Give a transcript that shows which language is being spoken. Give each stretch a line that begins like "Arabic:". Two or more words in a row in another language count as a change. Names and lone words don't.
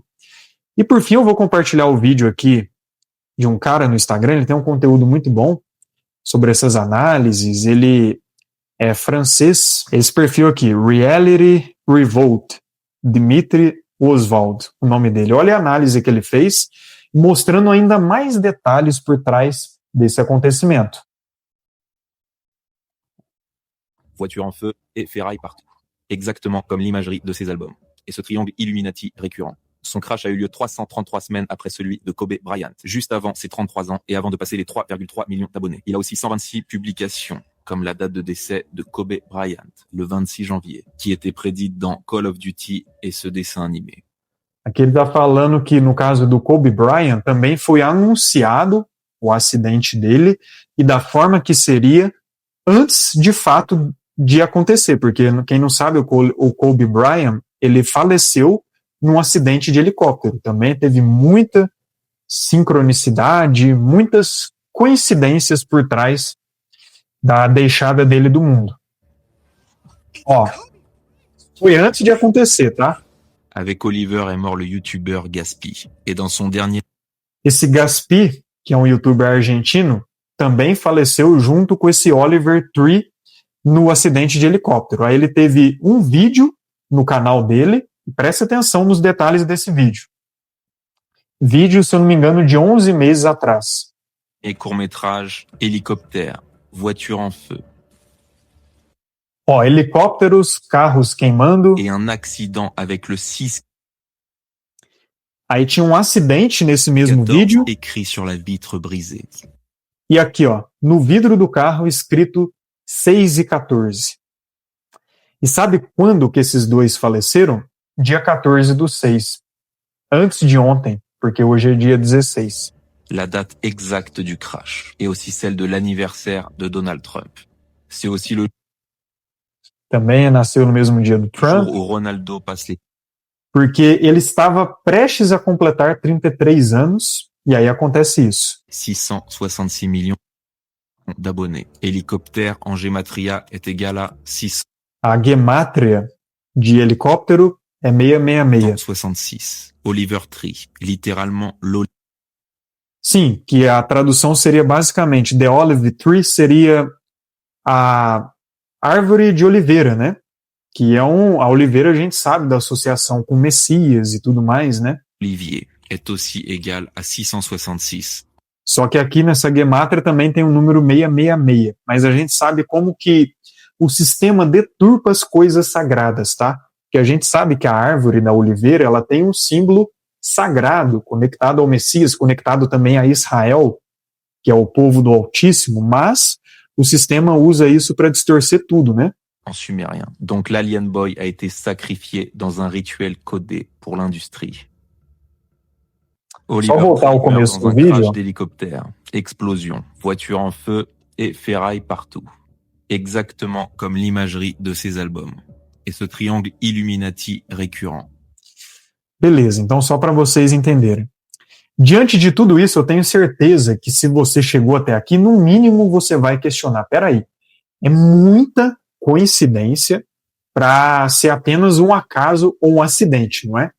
Portuguese: E por fim eu vou compartilhar o vídeo aqui de um cara no Instagram, ele tem um conteúdo muito bom sobre essas análises, ele é francês, esse perfil aqui, Reality Revolt, Dimitri Oswald, o nome dele. Olha a análise que ele fez, mostrando ainda mais detalhes por trás desse acontecimento.
French: Voiture en feu et ferraille partout. Exactement comme l'imagerie de ses albums. Et ce triangle Illuminati récurrent. Son crash a eu lieu 333 semaines après celui de Kobe Bryant, juste avant ses 33 ans et avant de passer les 3,3 millions d'abonnés. Il a aussi 126 publications, comme la date de décès de Kobe Bryant, le 26 janvier, qui était prédite dans Call of Duty et ce dessin animé.
Portuguese: Aqui ele está falando que no caso do Kobe Bryant também foi anunciado o acidente dele e da forma que seria antes de fato de acontecer, porque quem não sabe, o Kobe Bryant, ele faleceu num acidente de helicóptero. Também teve muita sincronicidade, muitas coincidências por trás da deixada dele do mundo. Ó, foi antes de acontecer, tá?
French: Avec Oliver est mort le youtubeur Gaspi. Et dans son dernier...
Portuguese: Esse Gaspi, que é um youtuber argentino, também faleceu junto com esse Oliver Tree no acidente de helicóptero. Aí ele teve um vídeo no canal dele, preste atenção nos detalhes desse vídeo. Vídeo, se eu não me engano, de 11 meses atrás.
French: Et court-métrage Hélicoptère, voiture en feu.
Portuguese: Ó, helicópteros, carros queimando.
French: Et un accident avec le 6.
Portuguese: Aí tinha um acidente nesse mesmo 14, vídeo.
French: écrit sur la vitre brisée.
Portuguese: E aqui, ó, no vidro do carro escrito 6:14. E sabe quando que esses dois faleceram? Dia 14/6. Antes de ontem, porque hoje é dia 16.
French: La date exacte du crash et aussi celle de l'anniversaire de Donald Trump. C'est aussi le
Portuguese: Também nasceu no mesmo dia do Trump,
French: jour où Ronaldo passe les
Portuguese: porque ele estava prestes a completar 33 anos, e aí acontece isso.
French: 666 millions d'abonnés. Hélicoptère en gématria est égal à
Portuguese: A gemátria de helicóptero é 666.
French: 666. Oliver Tree, littéralement l'olive.
Portuguese: Sim, que a tradução seria basicamente
English: The Olive Tree
Portuguese: seria a árvore de oliveira, né? Que é a oliveira a gente sabe da associação com Messias e tudo mais, né?
French: Olivier est aussi égal à 666.
Portuguese: Só que aqui nessa gemátria também tem o número 666, mas a gente sabe como que o sistema deturpa as coisas sagradas, tá? Porque a gente sabe que a árvore da oliveira, ela tem um símbolo sagrado, conectado ao Messias, conectado também a Israel, que é o povo do Altíssimo, mas o sistema usa isso para distorcer tudo, né?
French: En sumérien. Donc l'Alien Boy a été sacrifié dans un rituel codé pour l'industrie. Oliver
Portuguese: voltar ao
French: Tree meurt
Portuguese: começo
French: dans
Portuguese: do
French: un
Portuguese: vídeo.
French: crash d'hélicoptère, explosion, voiture en feu et ferraille partout. Exactement comme l'imagerie de ses albums. Et ce triangle Illuminati récurrent.
Portuguese: Beleza, então só para vocês entenderem. Diante de tudo isso, eu tenho certeza que se você chegou até aqui, no mínimo você vai questionar. Peraí, é muita coincidência para ser apenas um acaso ou um acidente, não é?